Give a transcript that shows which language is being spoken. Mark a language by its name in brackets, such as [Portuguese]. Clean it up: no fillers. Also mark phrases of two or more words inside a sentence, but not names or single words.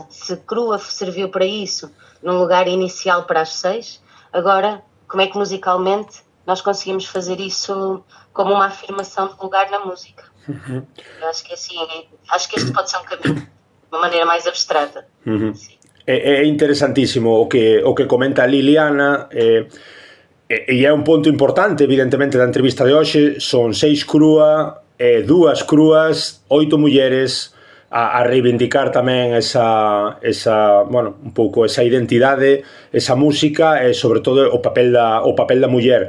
[Portuguese] Se Crúa serviu para isso, num lugar inicial para as 6, agora como é que musicalmente nós conseguimos fazer isso como uma afirmação de lugar na música? Uhum. Eu acho que assim, acho que este pode ser um caminho, de uma maneira mais abstrata. Uhum. É interessantíssimo o que comenta a Liliana. [Galician] E é un ponto importante, evidentemente, da entrevista de hoxe. Son 6 crúa, 2 crúas, 8 mulleres, a reivindicar tamén esa bueno, un pouco esa identidade, esa música e sobre todo o papel da muller.